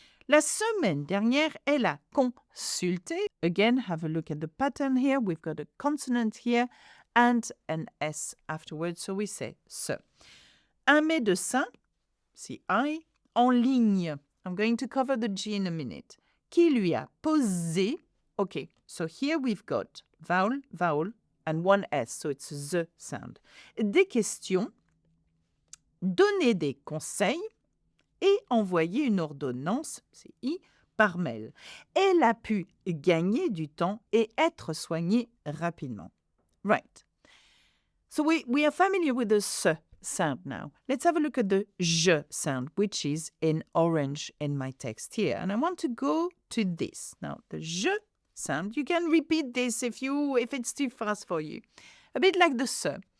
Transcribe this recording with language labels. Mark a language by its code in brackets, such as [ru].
[fr] La semaine dernière, elle a consulté. [en] Again, have a look at the pattern here. We've got a consonant here and an S afterwards. So we say ce. [fr] Un médecin, see I, en ligne. [en] I'm going to cover the G in a minute. [fr] Qui lui a posé. [en] Okay, so here we've got vowel, vowel, and one S, so it's the sound. [fr] Des questions, donner des conseils et envoyer une ordonnance, c'est I, par mail. Elle a pu gagner du temps et être soignée rapidement. [en] Right. So we are familiar with the S sound now. Let's have a look at the je sound, which is in orange in my text here. And I want to go to this. Now, the je sound, you can repeat this if it's too fast for you. A bit like the se.